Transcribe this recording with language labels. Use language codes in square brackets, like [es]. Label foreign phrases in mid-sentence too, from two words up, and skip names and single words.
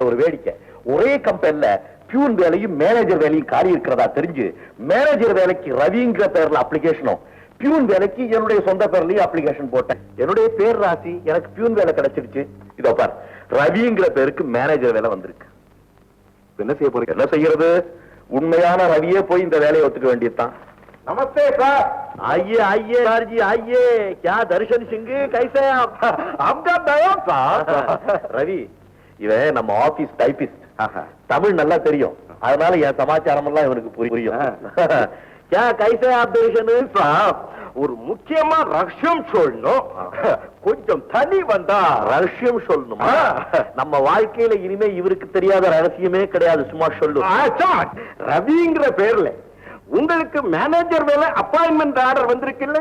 [ta] ஒரு வேடிக்கை, ஒரே கம்பெனில பியூன் வேலையும் மேனேஜர் வேலையும் காலி இருக்கிறதா தெரிஞ்சு மேனேஜர் வேலைக்கு ரவிங்கிற பேர்ல அப்ளிகேஷனும், பியூன் வேலைக்கு என்னுடைய சொந்த பேர்லயும் அப்ளிகேஷன் போட்டேன். என்னுடைய பேர் ராசி, எனக்கு பியூன் வேலை கிடைச்சிருச்சு. இதோ பார், ரவிங்கிற பேருக்கு மேனேஜர் வேலை வந்திருக்கு. என்ன செய்ய போறீங்க? என்ன செய்யறது, உண்மையான ரவியே போய் இந்த வேலையை ஒத்துக்க வேண்டியதுதான். [hi] नमस्ते सर। आइए आइए सर जी आइए। क्या दर्शन सिंह कैसे हैं आप? आपका दयाब साहब। रवि, [ta] இவன் நம்ம ஆபீஸ் டைபிஸ்ட். தமிழ் நல்லா தெரியும், அதனால என் சமாச்சாரம் எல்லாம் இவனுக்கு புரியும். [hi] क्या कैसे आप दर्शन साहब? [ta] ஒரு முக்கியமா ரகசியம் சொல்லணும். கொஞ்சம் தனி வந்தா ரகசியம் சொல்லணுமா? நம்ம வாழ்க்கையில இனிமே இவருக்கு தெரியாத ரகசியமே கிடையாது. சும்மா சொல்லு. ரவிங்கிற பேர்ல உங்களுக்கு மேனேஜர் வேலை அப்பாயின்மெண்ட் ஆர்டர் வந்திருக்குல்ல?